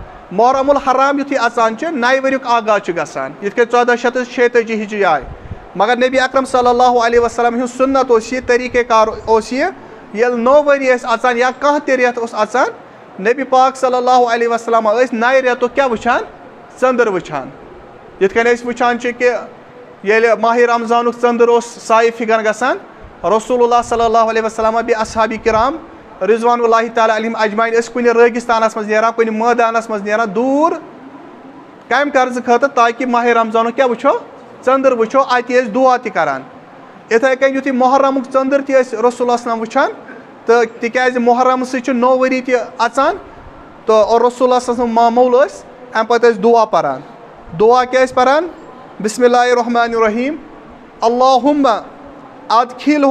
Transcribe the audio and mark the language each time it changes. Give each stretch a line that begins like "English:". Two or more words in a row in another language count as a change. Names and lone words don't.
Kashmiri: یُتھُے اژان چھُ نَیہِ ؤریُک آغاز چھُ گژھان یِتھ کٔنۍ 1446 ہِجری آیہِ مگر نبی اکرم صلی اللہ علیہ وسلم ہُنٛد سُنت اوس یہِ طریٖقہ کار اوس یہِ ییٚلہِ نوٚو ؤری ٲسۍ اژان یا کانٛہہ تہِ رٮ۪تھ اوس اژان نبی پاک صلی اللہ علیہ وسلم ٲسۍ نَیہِ رٮ۪تُک کیٛاہ وٕچھان ژٔنٛدٕر وٕچھان یِتھ کٔنۍ أسۍ وٕچھان چھِ کہِ ییٚلہِ ماہِ رمضانُک ژٔنٛدٕر اوس سایہِ فِگن گژھان رسول اللہ صلی اللہ علیہ وسلم بیٚیہِ اصحابِ کرام رضوان اللہ تعالیٰ علیہم اجمعین ٲسۍ کُنہِ رٲگِستانس منٛز نیران کُنہِ مٲدانس منٛز نیران دوٗر کمہِ غرضہٕ خٲطرٕ تاکہِ ماہِ رمضانُک کیٛاہ وٕچھو ژٔنٛدٕر وٕچھو اَتہِ ٲسۍ دُعا تہِ کران یِتھٕے کٔنۍ یُتھُے محرمُک ژٔنٛدٕر تہِ ٲسۍ رسول اللہ وسلم وٕچھان تہٕ تِکیٛازِ محرم سۭتۍ چھُ نوٚو ؤری تہِ اژان تہٕ اور رسول اللہ سٕنٛز معموٗل ٲسۍ امہِ پتہٕ ٲسۍ دُعا پران دُعا کیٛاہ ٲسۍ پران
Arabic: بسم اللہ الرحمن الرحیم اللہُمہ ادخلہ